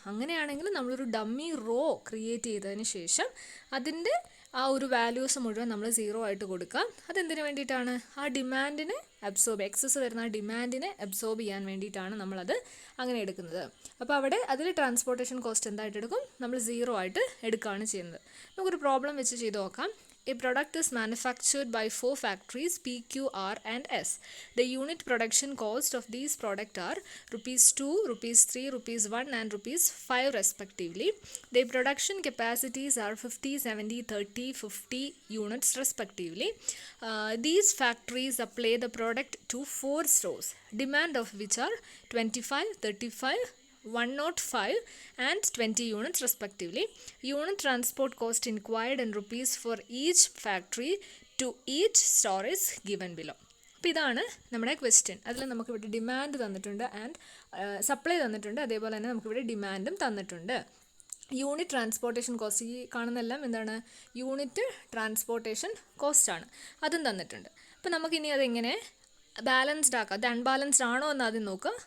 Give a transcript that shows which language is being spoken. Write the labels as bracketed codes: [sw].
[ml] അങ്ങനെയാണെങ്കിൽ നമ്മളൊരു dummy raw create ചെയ്തതിന് ശേഷം അതിൻ്റെ ആ ഒരു വാല്യൂസ് മുഴുവൻ നമ്മൾ 0 ആയിട്ട് കൊടുക്കാം. അതെന്തിനു വേണ്ടിയിട്ടാണ്? ആ ഡിമാൻഡിനെ എക്സസ് വരുന്ന ആ ഡിമാൻഡിനെ അബ്സോർബ് ചെയ്യാൻ വേണ്ടിയിട്ടാണ് നമ്മളത് അങ്ങനെ എടുക്കുന്നത്. അപ്പോൾ അവിടെ അതിൽ ട്രാൻസ്പോർട്ടേഷൻ കോസ്റ്റ് എന്തായിട്ട് എടുക്കും? നമ്മൾ 0 ആയിട്ട് എടുക്കുകയാണ് ചെയ്യുന്നത്. നമുക്കൊരു പ്രോബ്ലം വെച്ച് ചെയ്ത് നോക്കാം. [en] A product is manufactured by 4 factories P, Q, R and S. The unit production cost of these products are ₹2, ₹3, ₹1 and ₹5 respectively. Their production capacities are 50, 70, 30, 50 units respectively. These factories supply the product to 4 stores, demand of which are 25, 35, 105 and 20 units respectively. Unit transport cost inquired in rupees for each factory to each store is given below. [ml] അപ്പോൾ ഇതാണ് നമ്മുടെ question. അതിൽ നമുക്കിവിടെ demand തന്നിട്ടുണ്ട് and supply തന്നിട്ടുണ്ട്, അതേപോലെ തന്നെ നമുക്കിവിടെ ഡിമാൻഡും തന്നിട്ടുണ്ട്. യൂണിറ്റ് ട്രാൻസ്പോർട്ടേഷൻ കോസ്റ്റ്, ഈ കാണുന്നതെല്ലാം എന്താണ്? യൂണിറ്റ് ട്രാൻസ്പോർട്ടേഷൻ കോസ്റ്റാണ്, അതും തന്നിട്ടുണ്ട്. അപ്പോൾ നമുക്കിനി അതെങ്ങനെ ബാലൻസ്ഡ് ആക്കാം? അത് അൺബാലൻസ്ഡ് ആണോ എന്ന് ആദ്യം നോക്കുക.